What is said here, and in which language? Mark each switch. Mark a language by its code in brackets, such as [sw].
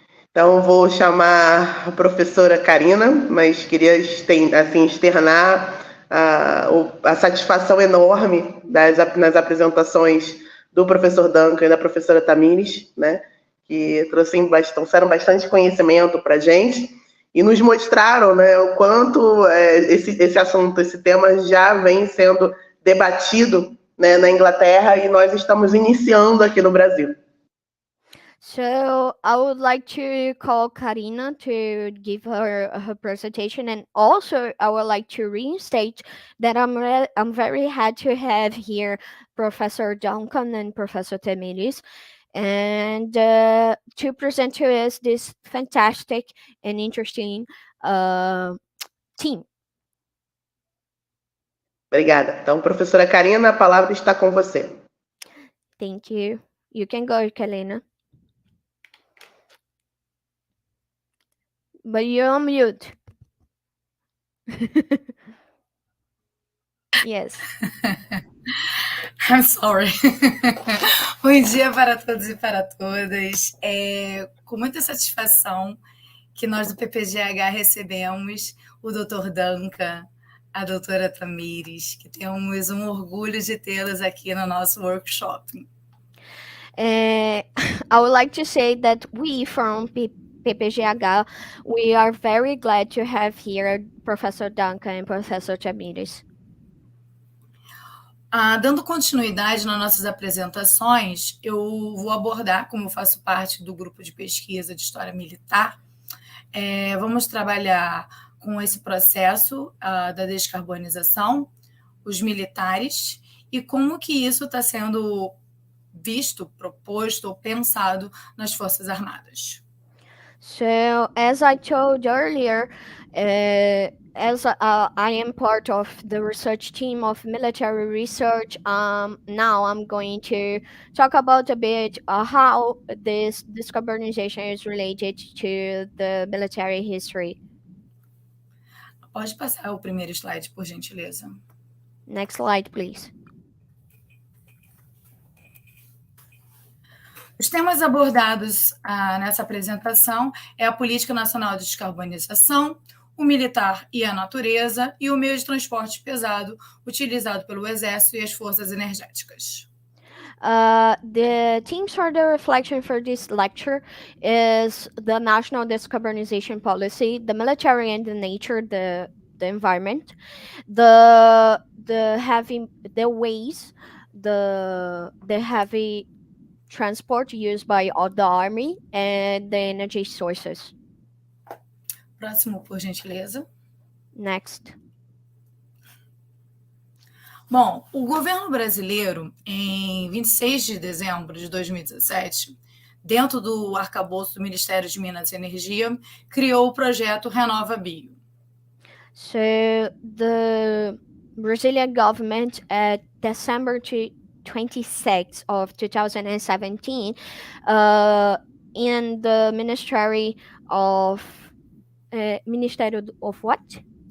[pt] Então, vou chamar a professora Karina, mas queria assim, externar a satisfação enorme nas apresentações do professor Duncan e da professora Tamires, né, que trouxeram bastante conhecimento para a gente e nos mostraram, né, o quanto esse assunto, esse tema já vem sendo debatido, né, na Inglaterra e nós estamos iniciando aqui no Brasil. [en] So I would like to call Karina to give her presentation, and also I would like to reinstate that I'm very happy to have here Professor Duncan and Professor Temiris, and to present to us this fantastic and interesting team. [pt] Obrigada. Então, professora Karina, a palavra está com você. [en] Thank you. You can go, Karina. But you're on mute. Yes. I'm sorry. [pt] Bom dia para todos e para todas. É com muita satisfação que nós do PPGH recebemos o Dr. Duncan, a doutora Tamires, que temos um orgulho de tê-las aqui no nosso workshop. [en] I would like to say that we from PPGH, we are very glad to have here Professor Duncan and Professor Tamires. [pt] Dando continuidade nas nossas apresentações, eu vou abordar, como eu faço parte do grupo de pesquisa de História Militar, vamos trabalhar com esse processo da descarbonização, os militares, e como que isso está sendo visto, proposto ou pensado nas Forças Armadas. [en] So, as I told earlier, as I am part of the research team of military research, now I'm going to talk about a bit how this decarbonization is related to the military history. [pt] Pode passar o primeiro slide, por gentileza. [en] Next slide, please. [pt] Os temas abordados nessa apresentação é a Política Nacional de Descarbonização, o militar e a natureza, e o meio de transporte pesado utilizado pelo Exército e as forças energéticas. [en] The themes for the reflection for this lecture is the national decarbonization policy, the military and the nature, the environment, the heavy transport used by the army, and the energy sources. [pt] Próximo, por gentileza. [en] Next. [pt] Bom, o governo brasileiro, em 26 de dezembro de 2017, dentro do arcabouço do Ministério de Minas e Energia, criou o projeto Renova Bio. [en] So the Brazilian government at December 26th of 2017, in the Ministry of what?